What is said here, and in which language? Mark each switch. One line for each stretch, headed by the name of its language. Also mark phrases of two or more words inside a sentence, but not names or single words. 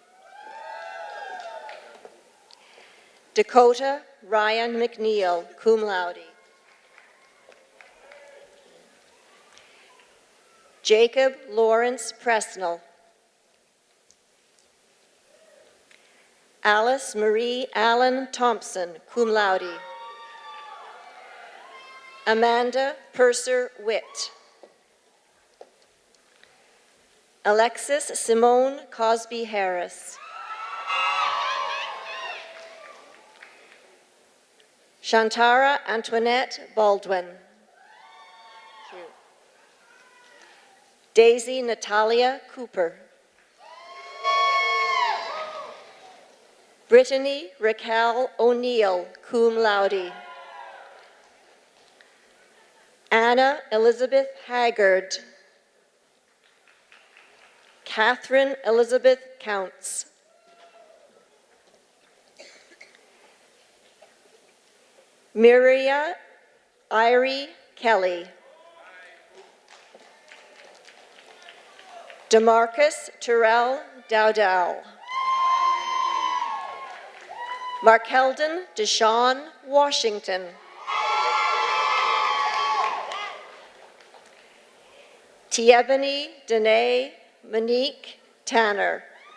English: Dakota Ryan McNeil,
Latin: cum laude.
English: Jacob Lawrence Presnell. Alice Marie Allen Thompson,
Latin: cum laude.
English: Amanda Purser Witt. Alexis Simone Cosby Harris. Shantara Antoinette Baldwin. Daisy Natalia Cooper. Brittany Raquel O'Neill,
Latin: cum laude.
English: Anna Elizabeth Haggard. Catherine Elizabeth Counts. Miria Irie Kelly. Demarcus Terrell Dowdell. Markeldon Deshawn Washington. Tiebony Danae Monique Tanner.